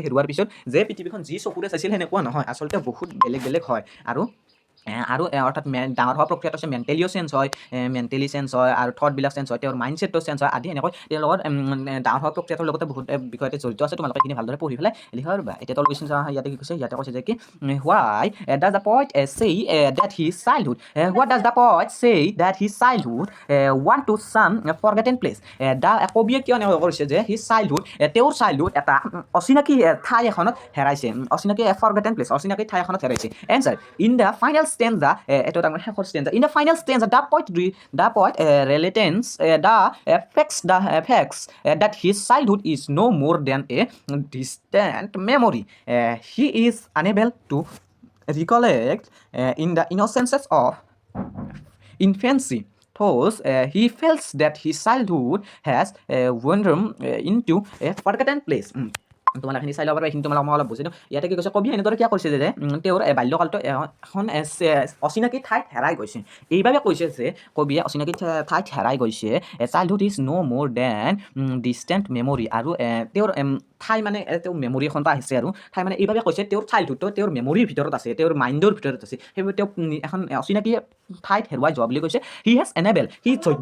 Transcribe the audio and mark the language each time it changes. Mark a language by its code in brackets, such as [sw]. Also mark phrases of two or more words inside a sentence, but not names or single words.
[as] হেৰুৱাৰ পিছত যে পৃথিৱীখন যি চকুৰে চাইছিল সেনেকুৱা নহয় আচলতে বহুত বেলেগ হয় আৰু অৰ্থাৎ ডাঙৰ হোৱা প্ৰক্ৰিয়াটো হৈছে [en] mentally change [as] হয় আৰু থটবিলাক চেঞ্জ হয় তেওঁৰ মাইণ্ডছেটটো চেঞ্জ হয় আদি এনেকৈ তেওঁৰ লগত ডাঙৰ হোৱা প্ৰক্ৰিয়াটোৰ লগতে বহুত বিষয়তে জড়িত আছে তোমালোকে এইখিনি ভালদৰে পঢ়ি পেলাই লিখা পাৰিবা এতিয়া তল কুৱেশ্যন ইয়াতে কি কৈছে ইয়াতে কৈছে যে কি হোৱাই [en] does the poet say that his childhood what does the poet say that his childhood want to some forgotten place [as] কবিয়ে কিয় এনেকৈ কৰিছে যে [en] his childhood [as] তেওঁৰ চাইল্ডহুড এটা অচিনাকি ঠাই এখনত হেৰাইছে অচিনাকি [en] forgotten place [as] অচিনাকি ঠাই এখনত হেৰাইছে [en] answer in the final stanza [as] এটা ডাঙৰ শেষৰ [en] stanza in the final stanza the poet relates the facts that his childhood is no more than a distant memory he is unable to recollect in the innocences of infancy thus he feels that his childhood has wandered into a forgotten place [as] তোমালোকখিনি চাই ল'ব পাৰিবা এইখিনি তোমালোক মই অলপ বুজি দিওঁ ইয়াতে কি কৈছে কবিয়ে এনেদৰে কিয় কৈছে যে তেওঁৰ বাল্যকালটো এখন অচিনাকি ঠাইত হেৰাই গৈছে এইবাবে কৈছে যে কবিয়ে অচিনাকি ঠাইত হেৰাই গৈছে [en] childhood is no more than distant [as] মেমৰি আৰু তেওঁৰ ঠাই মানে তেওঁ মেমৰি এখন পৰা আহিছে আৰু ঠাই মানে এইবাবে কৈছে তেওঁৰ চাইল্ডহুডটো তেওঁৰ মেমৰিৰ ভিতৰত আছে তেওঁৰ মাইণ্ডৰ ভিতৰত আছে সেইবাবে তেওঁ এখন অচিনাকি ঠাইত হেৰুৱাই যোৱা বুলি কৈছে [en] he has enable [as] সি যোগ্য